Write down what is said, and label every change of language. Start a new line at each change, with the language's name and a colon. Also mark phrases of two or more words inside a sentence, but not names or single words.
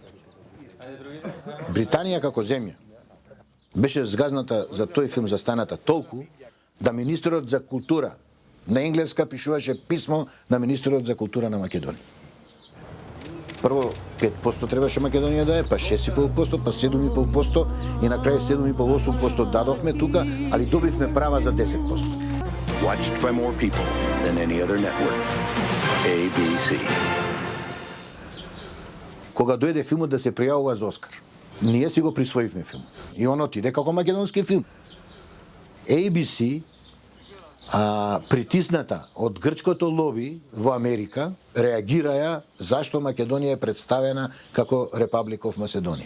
Macedonian: Британија како земја беше згазната за тој филм застаната толку да министерот за култура на енглеска пишуваше писмо на министерот за култура на Македонија. Прво 5% требаше Македонија да е, па 6,5%, па 7,5% и на крај 7,5-8% дадовме тука, али добивме права за 10%.
English: Watched by more people than any other network. ABC.
Macedonian: Кога дојде филмот да се пријавува за Оскар, ние си го присвоивме филм. И он отиде како македонски филм. ABC притисната од грчкото лоби во Америка, реагираја зашто Македонија е представена како Republic of Macedonia.